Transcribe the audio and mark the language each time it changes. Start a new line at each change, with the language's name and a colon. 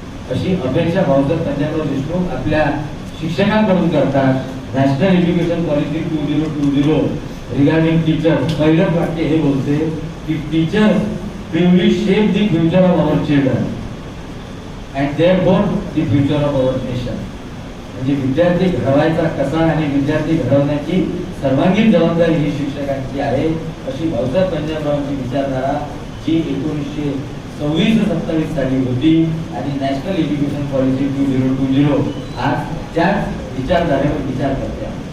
Marathi: अशी अपेक्षा भाऊसाहेब पंजाबराव देशमुख आपल्या शिक्षकांकडून करतात.
English: national education policy 2020 regarding teachers
Marathi: पहिलं वाक्य हे बोलते की
English: Teachers will shape the future of our children and therefore the future of our nation.
Marathi: म्हणजे विद्यार्थी घडवायचा कसा आणि विद्यार्थी घडवण्याची सर्वांगीण जबाबदारी ही शिक्षकांची आहे. अशी भाऊसाहेब पंजाबरावांची विचारधारा जी 1926-27 साली होती आणि नॅशनल एज्युकेशन पॉलिसी 2020 आज त्याच विचारधारेवर विचार करते.